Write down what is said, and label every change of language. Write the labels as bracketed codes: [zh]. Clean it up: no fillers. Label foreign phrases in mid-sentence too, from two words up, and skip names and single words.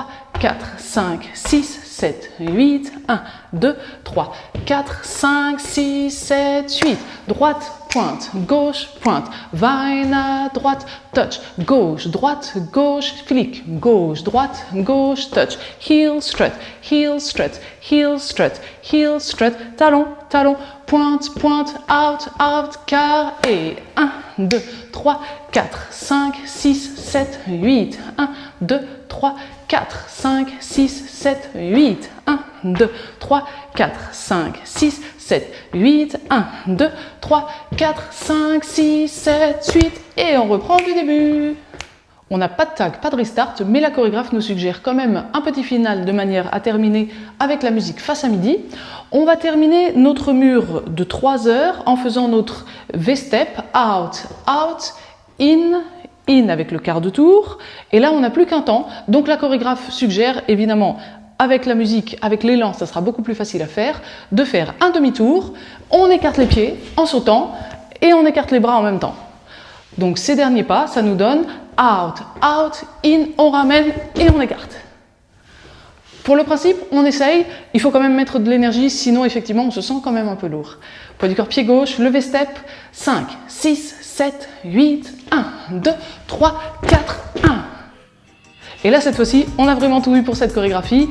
[fr] 4, 5, 6, 7, 8, 1, 2, 3, 4, 5, 6, 7, 8, droite, pointe, gauche, pointe, vine à droite, touch, gauche, droite, gauche, flic, gauche, droite, gauche, [en] touch, heel, strut, heel, strut, heel, strut, heel, strut, [fr] talon, talon, pointe, pointe, [en] out, out, [fr] quart et 1, 2, 3, 4, 5, 6, 7, 8, 1, 2, 3, 4, 5, 6, 7, 8, 1, 2, 3, 4, 5, 6, 7, 8, 1, 2, 3, 4, 5, 6, 7, 8 et on reprend du début. On n'a pas de tag, pas de restart, mais la chorégraphe nous suggère quand même un petit final de manière à terminer avec la musique face à midi. On va terminer notre mur de 3 heures en faisant notre V-step, [en] out, out, in, in [fr] avec le quart de tour. Et là, on n'a plus qu'un temps, donc la chorégraphe suggère évidemment avec la musique, avec l'élan, ça sera beaucoup plus facile à faire, de faire un demi-tour, on écarte les pieds en sautant et on écarte les bras en même temps. Donc ces derniers pas, ça nous donne [en] out, out, in, [fr] on ramène et on écarte. Pour le principe, on essaye, il faut quand même mettre de l'énergie, sinon effectivement on se sent quand même un peu lourd. Poids du corps, pied gauche, levé step, 5, 6, 7, 8, 1, 2, 3, 4, 1. Et là, cette fois-ci, on a vraiment tout vu pour cette chorégraphie.